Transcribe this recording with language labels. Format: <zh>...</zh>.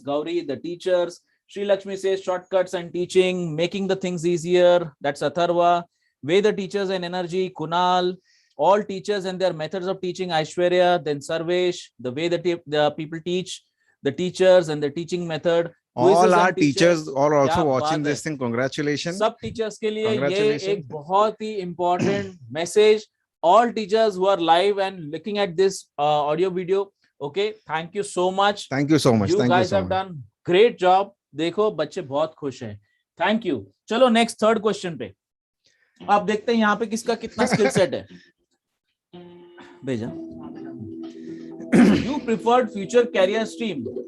<en>Gauri, the teachers. Sri Lakshmi says shortcuts and teaching, making the things easier. That's Atharva. Way the teachers and energy, Kunal. All teachers and their methods of teaching, Aishwarya. Then Sarvesh, the way the people teach, the teachers and the teaching method. All our teachers are also watching this thing. Congratulations.</en> <hi>सब teachers के लिए ये एक बहुत ही important message.</hi> <en>All teachers who are live and looking at this audio video, okay, thank you so much. Thank you so much. You guys have done great job.</en> <hi>देखो बच्चे बहुत खुश हैं.</hi> <en>Thank you.</en> <hi>चलो next third question पे. आप देखते हैं यहाँ पे किसका कितना skill set है. भेजा.</hi> <en>You preferred future career stream.</en>